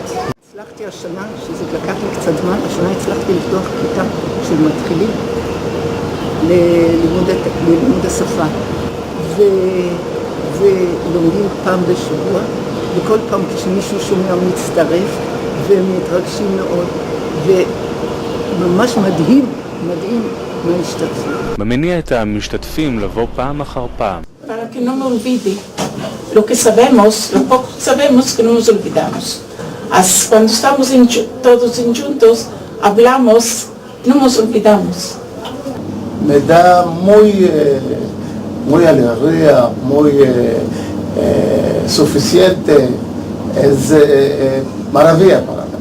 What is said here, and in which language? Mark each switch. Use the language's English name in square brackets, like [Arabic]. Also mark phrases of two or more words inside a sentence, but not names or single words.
[Hebrew] הצלחתי השנה, שזה לקח לי קצת זמן, השנה הצלחתי לפתוח כיתה של מתחילים ללימוד השפה ולומדים פעם בשבוע, וכל פעם כשמישהו שומע מצטרף והם מתרגשים מאוד וממש מדהים מה השתתפו. ממניע את המשתתפים לבוא פעם אחר פעם. [Spanish] Para que no me olvide lo que sabemos, lo poco que sabemos que no nos olvidamos. Cuando estamos todos juntos, hablamos, no nos olvidamos. Me da muy alegría, muy suficiente, es maravilla para mí.